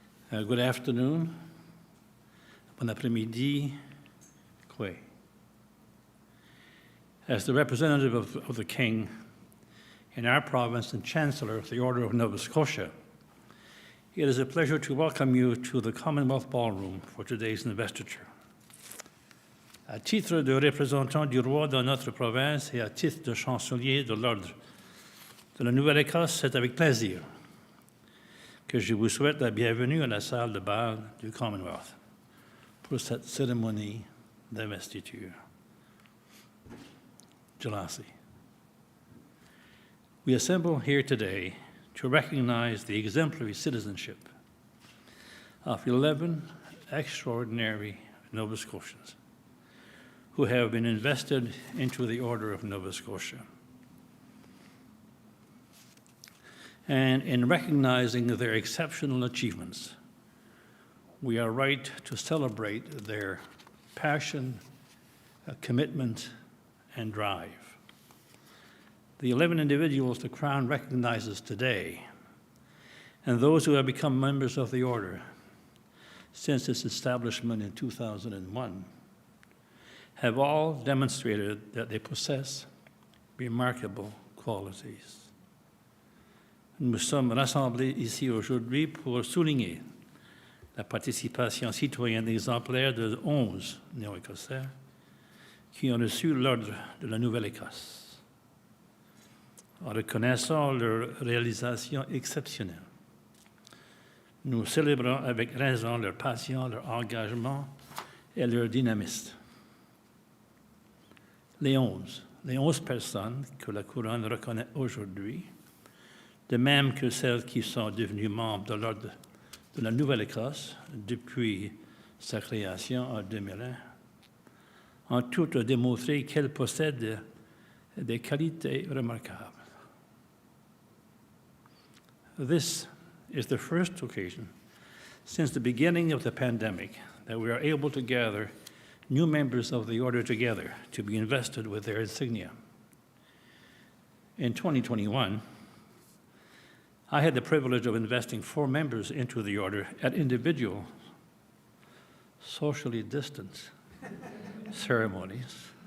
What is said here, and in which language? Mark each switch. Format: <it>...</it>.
<en>Good afternoon,</en> <fr>bon après-midi, quoi.</fr> <en>As the representative of the King in our province and Chancellor of the Order of Nova Scotia, it is a pleasure to welcome you to the Commonwealth Ballroom for today's investiture.</en> <fr>À titre de représentant du roi dans notre province et à titre de chancelier de l'Ordre de la Nouvelle-Écosse, c'est avec plaisir que je vous souhaite la bienvenue à la salle de bal du Commonwealth pour cette cérémonie d'investiture. Jalasi.</fr> <en>We assemble here today to recognize the exemplary citizenship of 11 extraordinary Nova Scotians who have been invested into the Order of Nova Scotia. And in recognizing their exceptional achievements, we are right to celebrate their passion, commitment, and drive. The 11 individuals the Crown recognizes today, and those who have become members of the Order since its establishment in 2001, have all demonstrated that they possess remarkable qualities.</en> <fr>Nous sommes rassemblés ici aujourd'hui pour souligner la participation citoyenne exemplaire de 11 néo-écossais qui ont reçu l'Ordre de la Nouvelle-Écosse. En reconnaissant leurs réalisations exceptionnelles, nous célébrons avec raison leur passion, leur engagement et leur dynamisme. Les 11 personnes que la Couronne reconnaît aujourd'hui, de même que celles qui sont devenues membres de l'Ordre de la Nouvelle-Écosse depuis sa création en 2001, ont toutes démontré qu'elles possèdent des qualités remarquables.</fr> <en>This is the first occasion since the beginning of the pandemic that we are able to gather new members of the Order together to be invested with their insignia. In 2021, I had the privilege of investing 4 members into the Order at individual, socially distant ceremonies.</en>